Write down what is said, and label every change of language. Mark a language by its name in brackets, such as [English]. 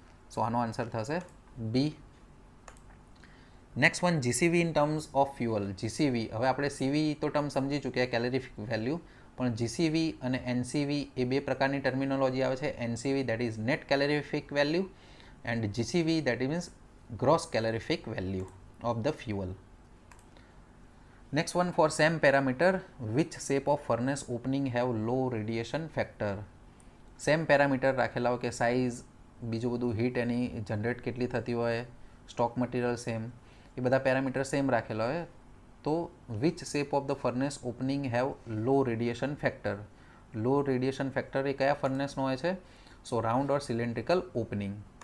[English] so [Gujarati] આનો આન્સર થશે [English] B. Next one, GCV in terms of fuel. [Gujarati] જીસીવી, હવે આપણે સીવી તો ટર્મ સમજી ચૂક્યા, કેલેરિફિક વેલ્યુ, પણ જીસીવી અને એનસીવી એ બે પ્રકારની ટર્મિનોલોજી આવે છે. [English] NCV that is net calorific value and GCV that means gross calorific value of the fuel. Next one, for same parameter which shape of furnace opening have low radiation factor. [Gujarati] Same parameter રાખેલા હોય કે size, બીજું બધું heat એની generate કેટલી થતી હોય, stock material same, એ બધા parameter same રાખેલા હોય, તો [English] Which shape of the furnace opening have low radiation factor. [Gujarati] Law radiation factor એ કયા ફર્નેસનો હોય છે? [English] So round or cylindrical opening.